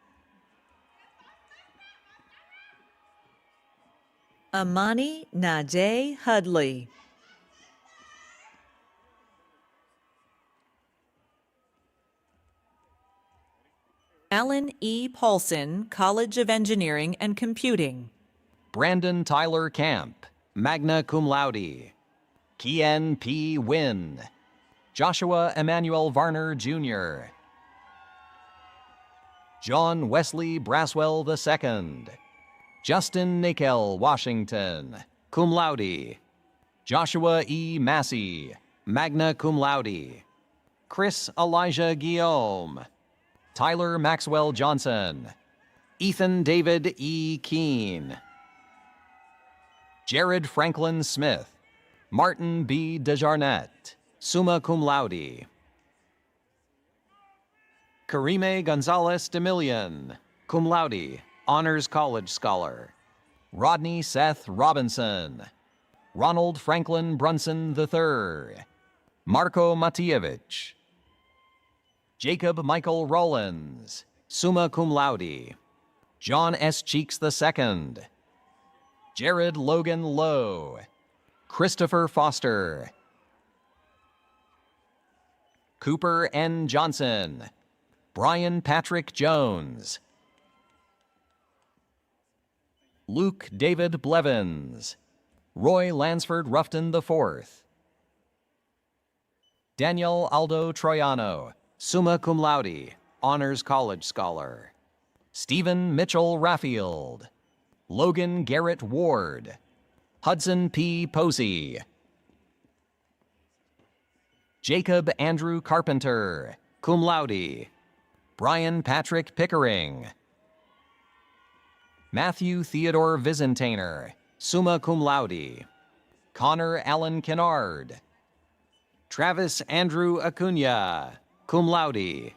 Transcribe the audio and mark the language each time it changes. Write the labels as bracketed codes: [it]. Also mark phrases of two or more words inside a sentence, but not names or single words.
[en] Amani Najee Hudley. Alan E. Paulson, College of Engineering and Computing. Brandon Tyler Camp, [la] magna cum laude. [en] Kian P. Wynn. Joshua Emmanuel Varner, Jr. John Wesley Braswell II. Justin Nickel Washington, [la] cum laude. [en] Joshua E. Massey, [la] magna cum laude. [en] Chris Elijah Guillaume. Tyler Maxwell Johnson. Ethan David E. Keene. Jared Franklin Smith. Martin B. [la] DeJarnette, summa cum laude. [en] Karime Gonzalez DeMillion, [la] cum laude, [en] Honors College Scholar. Rodney Seth Robinson. Ronald Franklin Brunson III. Marco Matievich. Jacob Michael Rollins, [la] summa cum laude. [en] John S. Cheeks II. Jared Logan Lowe. Christopher Foster. Cooper N. Johnson. Brian Patrick Jones. Luke David Blevins. Roy Lansford Ruffton IV. Daniel Aldo Troiano, [la] summa cum laude, [en] Honors College Scholar. Stephen Mitchell Raffield. Logan Garrett Ward. Hudson P. Posey. Jacob Andrew Carpenter, [la] cum laude. [en] Brian Patrick Pickering. Matthew Theodore Vizentainer, [la] summa cum laude. [en] Connor Allen Kennard. Travis Andrew Acuna, [la] cum laude.